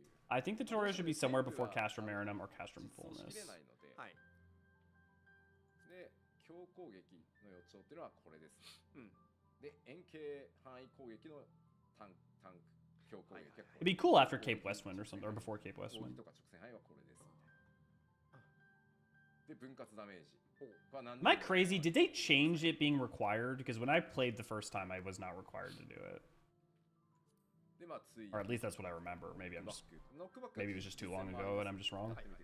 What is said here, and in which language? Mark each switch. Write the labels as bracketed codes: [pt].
[en] I think the tutorial should be somewhere before Castrum Marinum or Castrum Fullness. [ja] で、強攻撃の予兆っていうのはこれです。で、円形範囲攻撃のタンク強攻撃はこれ。 [en] It'd be cool after Cape Westwind or something, or before Cape Westwind. [ja] とか直線範囲はこれです。で、分割ダメージ。 [en] Am I crazy? Did they change it being required? Because when I played the first time, I was not required to do it. Or at least that's what I remember. Maybe it was just too long ago and I'm just wrong.